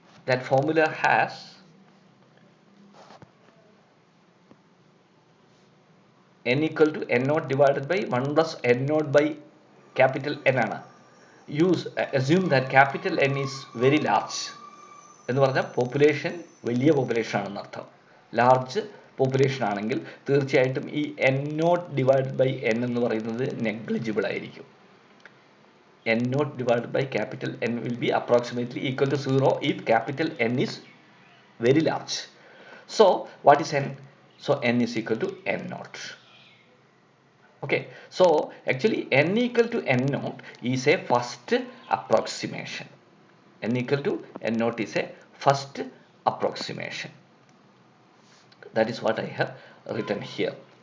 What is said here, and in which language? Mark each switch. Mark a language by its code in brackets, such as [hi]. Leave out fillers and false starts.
[en] that formula has n equal to n naught divided by 1 plus n naught by capital N [ml] ആണ്. [en] Assume that capital N is very large [ml] എന്ന് പറഞ്ഞാൽ population വലിയ population ആണെന്ന് അർത്ഥം. Large population ആണെങ്കിൽ തീർച്ചയായിട്ടും ഈ N not divide by N എന്ന് പറയുന്നത് നെഗ്ലിജിബിൾ ആയിരിക്കും. [en] N naught divide by capital N will be approximately equal to 0 if capital N is very large. So what is n? So n is equal to n naught. Okay, so actually n equal to n naught is a first approximation. N equal to n naught is a first approximation. That is what I have written here.